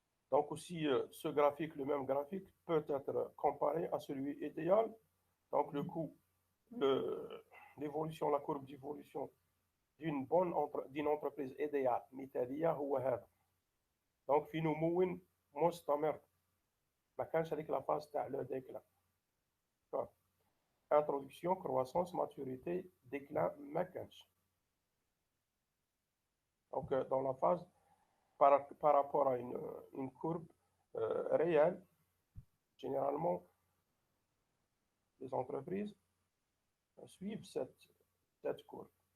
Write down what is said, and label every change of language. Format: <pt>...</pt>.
<fr>Donc aussi, ce graphique, le même graphique, peut être comparé à celui idéal. Donc le coût, l'évolution, la courbe d'évolution d'une entreprise idéale</fr> <ar>مثالية هو هذا. Donc في نمو مستمر. ما كانش هذيك لا فاز تاع لو déclin.</ar> <fr>Introduction, croissance, maturité, déclin,</fr> <ar>ما كانش.</ar> <fr>Donc dans la phase par rapport à une courbe réelle. Généralement, les entreprises suivent cette courbe.</fr>